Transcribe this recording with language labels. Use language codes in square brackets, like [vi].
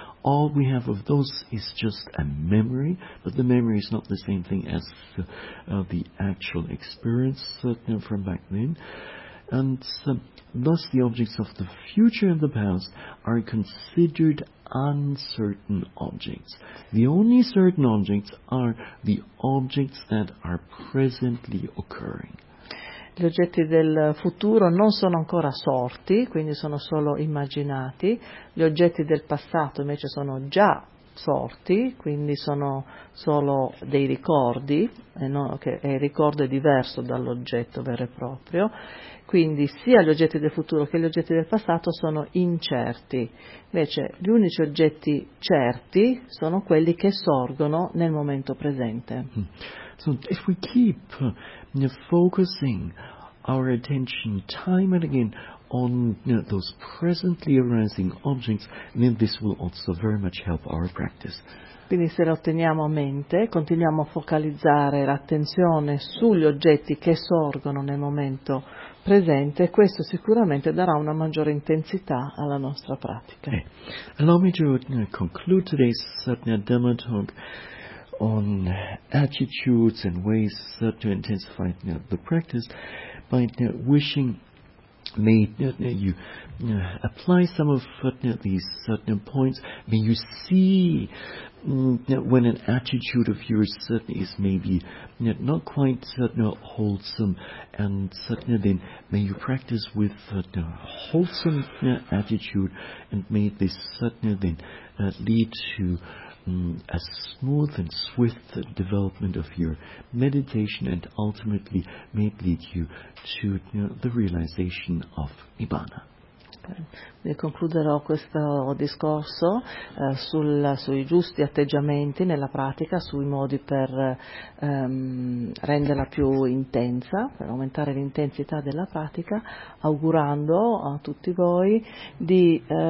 [en] All we have of those is just a memory, but the memory is not the same thing as the actual experience certainly from back then. And thus the objects of the future and the past are considered uncertain objects. The only certain objects are the objects that are presently occurring. [it] Gli oggetti del futuro non sono ancora sorti, quindi sono solo immaginati. Gli oggetti del passato invece sono già sorti, quindi sono solo dei ricordi, e non, che il ricordo è diverso dall'oggetto vero e proprio. Quindi sia gli oggetti del futuro che gli oggetti del passato sono incerti. Invece gli unici oggetti certi sono quelli che sorgono nel momento presente. [en] So if we keep focusing our attention time and again on those presently arising objects, then this will also very much help our practice. [it] Quindi se lo teniamo a mente, continuiamo a focalizzare l'attenzione sugli oggetti che sorgono nel momento presente, questo sicuramente darà una maggiore intensità alla nostra pratica. [en] Allow me to conclude today's Satya Dhamma talk on attitudes and ways to intensify the practice by wishing May you apply some of these certain points. May you see when an attitude of yours certainly is maybe not quite wholesome, and certainly then may you practice with a wholesome attitude, and may this certainly then lead to a smooth and swift development of your meditation, and ultimately may lead you to the realization of Nibbana. Okay. [it] Concluderò questo discorso sui giusti atteggiamenti nella pratica, sui modi per renderla più intensa, per aumentare l'intensità della pratica, augurando a tutti voi di